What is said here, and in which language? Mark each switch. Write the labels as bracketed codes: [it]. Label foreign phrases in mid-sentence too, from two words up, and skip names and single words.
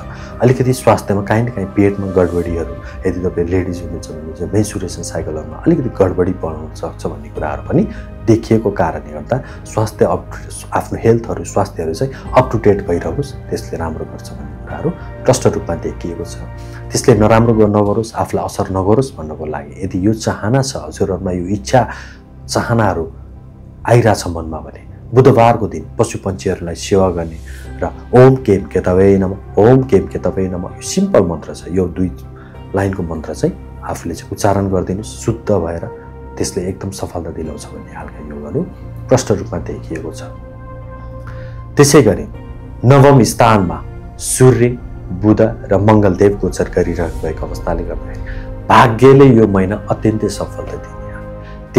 [ne] अलिकति स्वास्थ्यमा काहीँ न काहीँ पेटमा गडबडीहरू, यदि तपाईँ लेडिज हुनुहुन्छ भने चाहिँ मेन्सुरेसन साइकलहरूमा अलिकति गडबडी पर्न सक्छ भन्ने कुराहरू पनि देखिएको कारणले गर्दा स्वास्थ्य आफ्नो हेल्थहरू, स्वास्थ्यहरू चाहिँ [en] up to date [ne] भइरहोस्, त्यसले राम्रो गर्छ भन्ने कुराहरू प्रष्ट रूपमा देखिएको छ। त्यसले नराम्रो नगरोस्, आफूलाई असर नगरोस् भन्नको लागि यदि यो चाहना छ, हजुरहरूमा यो इच्छा चाहनाहरू आइरहेछ मनमा भने बुधबारको दिन पशु पक्षीहरूलाई सेवा गर्ने र [sa] ओम केम केतवे नमः, ओम केम केतवे नमः [ne] यो सिम्पल मन्त्र छ। यो 2 लाइनको मन्त्र चाहिँ आफूले चाहिँ उच्चारण गरिदिनुहोस् शुद्ध भएर, त्यसले एकदम सफलता दिलाउँछ भन्ने खालका योगहरू प्रष्ट रूपमा देखिएको छ। त्यसै गरी नवम स्थानमा सूर्य, बुध र मङ्गलदेव गोचर गरिरहनु भएको अवस्थाले गर्दाखेरि भाग्यले यो महिना अत्यन्तै सफलता दिने।